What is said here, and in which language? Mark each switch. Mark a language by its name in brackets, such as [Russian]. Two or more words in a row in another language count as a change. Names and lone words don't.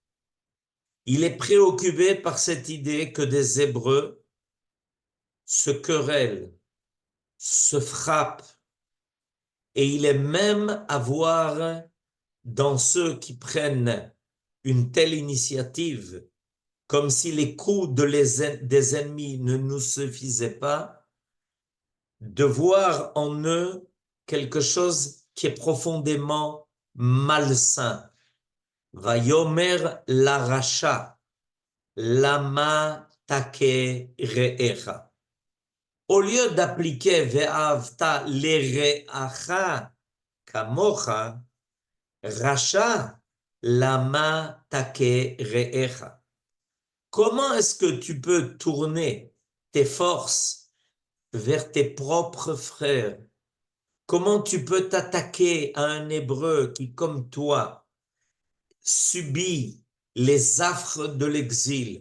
[French] Il est préoccupé par cette idée que des Hébreux se querellent, se frappent, et il est même à voir dans ceux qui prennent une telle initiative, comme si les coups des ennemis ne nous suffisaient pas, de voir en eux quelque chose qui est profondément malsain. [Hebrew] ויאמר לרשע למה תכה רעך. [French] Au lieu d'appliquer [Hebrew] ואהבת לרעך כמוך, רשע למה תכה רעך. [French] Comment est-ce que tu peux tourner tes forces vers tes propres frères? Comment tu peux t'attaquer à un Hébreu qui, comme toi, subit les affres de l'exil?